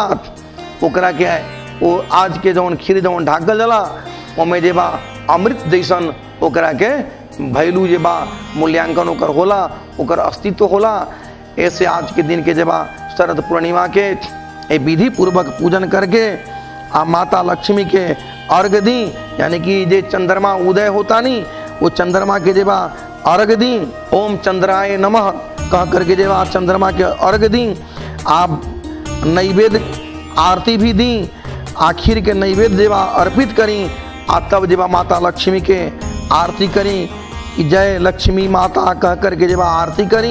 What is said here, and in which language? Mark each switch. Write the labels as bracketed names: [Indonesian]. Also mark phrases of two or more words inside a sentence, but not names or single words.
[Bhojpuri] ओकरा के वो आज के जौन खीर जौन ढाकल जाला ओमे जेबा अमृत जैसन ओकरा के वैल्यू जेबा मूल्यांकन ओकर होला ओकर अस्तित्व होला। ऐसे आज के दिन के जेबा शरद पूर्णिमा के विधि पूर्वक पूजन करके आ माता लक्ष्मी के अर्घ दी यानी कि जे चंद्रमा उदय होता नहीं वो चंद्रमा के जेबा अर्घ दी। [Sanskrit] ओम चंद्राय नमः [Bhojpuri] कह करके जेबा चंद्रमा के अर्घ दी। आप नैवेद्य आरती भी दी। आखिर के नैवेद्य जेबा अर्पित करी। आ तब जेबा माता लक्ष्मी के आरती करी कि जय लक्ष्मी माता कह करके जेबा आरती करी।